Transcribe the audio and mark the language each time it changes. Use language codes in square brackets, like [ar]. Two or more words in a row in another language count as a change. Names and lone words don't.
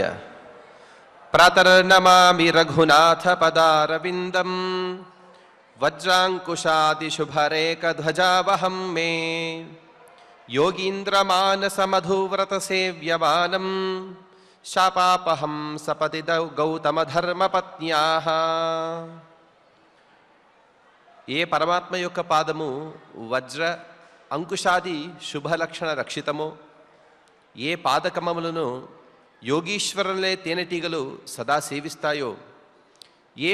[sa] प्रातर्नमामि रघुनाथ पदारविंदम वज्रांकुशादिशुभरेकध्वजावहं मे योगीन्द्रमानसमधुव्रतसेव्यमानं शापापहं सपदि गौतमधर्मपत्न्याः। [te] ఏ పరమాత్మ యొక్క పాదము వజ్ర అంకుశాది శుభలక్షణ రక్షితమో, ఏ పాదకమములను యోగీశ్వరులే తేనెటీగలు సదా సేవిస్తాయో, ఏ